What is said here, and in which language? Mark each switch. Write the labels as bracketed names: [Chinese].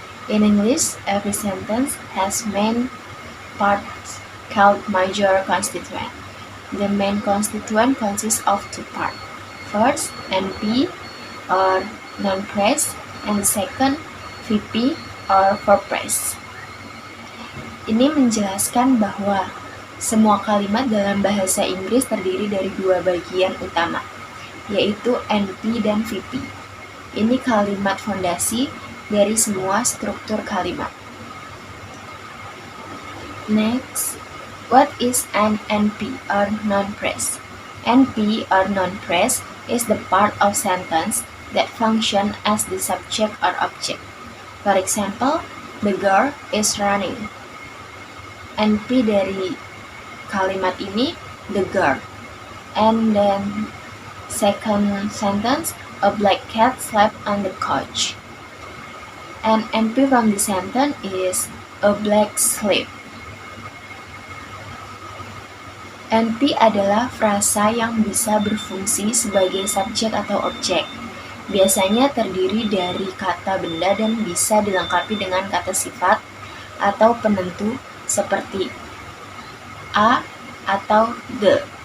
[English] In English, every sentence has main parts called major constituent. The main constituent consists of two parts. First, NP or non-phrase, and second, VP or verb phrase. [Indonesian] Ini menjelaskan bahwa semua kalimat dalam bahasa Inggris terdiri dari dua bagian utama, yaitu NP dan VP. Ini kalimat fondasi dari semua struktur kalimat. [English] Next, what is an NP or non-phrase? NP or non-phrase is the part of sentence that function as the subject or object. For example, the girl is running. [Indonesian] NP dari kalimat ini, the girl. [English] And then second sentence, a black cat slept on the couch. And NP from the sentence is a black sleep. [Indonesian] NP adalah frasa yang bisa berfungsi sebagai subjek atau objek. Biasanya terdiri dari kata benda dan bisa dilengkapi dengan kata sifat atau penentu seperti a atau the.